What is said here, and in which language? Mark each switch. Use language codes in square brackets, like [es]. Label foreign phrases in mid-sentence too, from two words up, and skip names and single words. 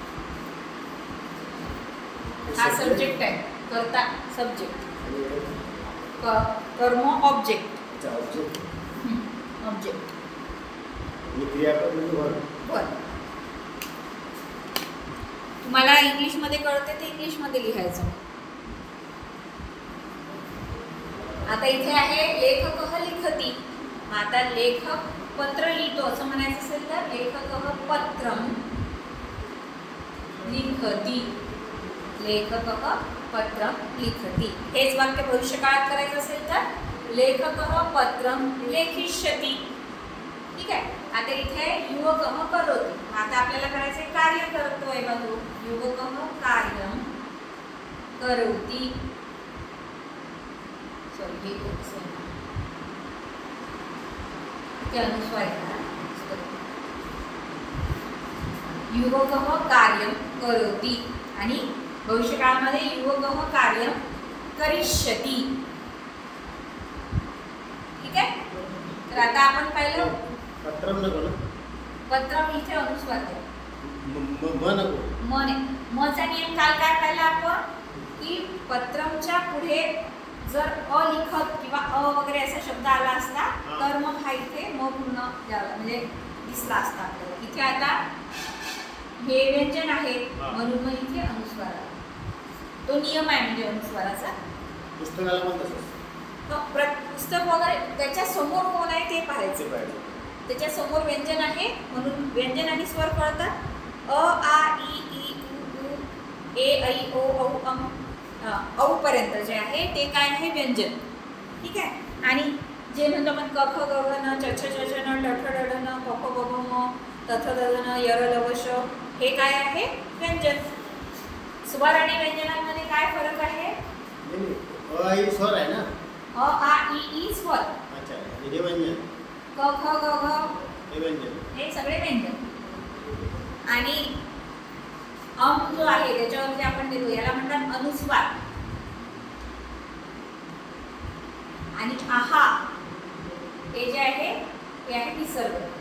[mr] हा सब्जेक्ट आहे, कर्ता सब्जेक्ट, कर्म ऑब्जेक्ट. [en] object verb. [mr] तुम्हाला इंग्लिश मध्ये कळते ते इंग्लिश मध्ये लिहायचं. आता इथे आहे [sa] लेखकः लिखति. [mr] आता लेखक पत्र लिहितो असं म्हणायचं असेल तर [sa] लेखकः पत्रं लिखति. लेखकः पत्रं लिखति. [mr] हेच वाक्य भविष्यकाळात करायचं असेल तर [sa] लेखकः पत्रं लेखिष्यति. [mr] ठीक आहे, आता इथे [sa] युवकः करोति. [mr] आता आपल्याला करायचे कार्य करतोय बघू. [sa] युवकः कार्यं करोति. [mr] सॉरी, हे अनुस्वार [sa] युवकः कार्यं करोति [mr] आणि भविष्यकाळामध्ये [sa] युवकः कार्यं करिष्यति. [mr] ठीक आहे. तर आता आपण पाहिलं पत्रम नको ना. पत्रम इथे अनुस्वार आहे. म नको. मचा नियम काल काय पाहिला आपण की पत्रमच्या पुढे जर अलिखत किंवा वगैरे असा शब्द आला असता तर मग हा इथे म पूर्ण म्हणजे दिसला असता आपल्याला. इथे आता हे व्यंजन आहे म्हणून मग इथे अनुस्वार आला. तो नियम आहे म्हणजे अनुस्वाराचा. पुस्तकाला पण तसंच. पुस्तक वगैरे त्याच्या समोर कोण आहे ते पाहायचे. त्याच्या समोर व्यंजन आहे म्हणून व्यंजन आणि स्वर कळतात. अ आ इ ई उ ए ऐ ओ औ अम औ पर्यंत जे आहे ते काय आहे व्यंजन. ठीक आहे. आणि जे म्हणतो आपण क ख ग घ न च छ च न ड ठ ड ढ न प फ ब भ म त थ द ध न य र ल व श हे काय आहे व्यंजन. स्वर आणि व्यंजनांमध्ये काय फरक आहे. स्वर आहे ना. अ आ इ ई स्वर. अच्छा. हे व्यंजन. क ख ग घ हे व्यंजन. हे सगळे व्यंजन. आणि अम जो आहे त्याच्यावरती आपण देतो याला म्हणतात अनुस्वार. आणि आहा हे जे आहे ते आहे विसर्ग.